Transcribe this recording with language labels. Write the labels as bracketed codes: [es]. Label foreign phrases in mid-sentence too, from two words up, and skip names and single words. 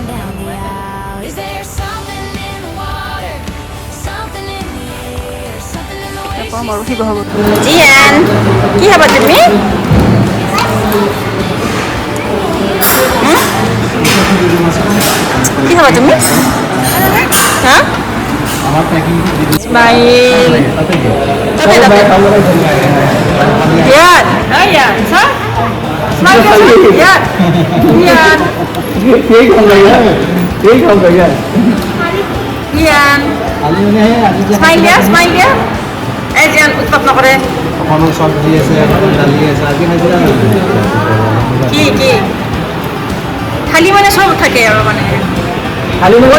[as] আৰু কম আৰু শিৱসাগৰ জিয়ান কি খাবা তুমি কি খাবা তুমি হা স্মাইল তাতে তাতে ইয়াত ইয়াত স্যার স্মাইল ইয়াত ইয়াত [hi] यही काम करेगा [as] ইয়াত স্মাইল দিয়া এই যে উৎপাত নকৰে অকণমান চব্জি আছে দালি আছে আজি খাইছিলা কি কি খালি মানে সব থাকে আৰু মানে খালি মানে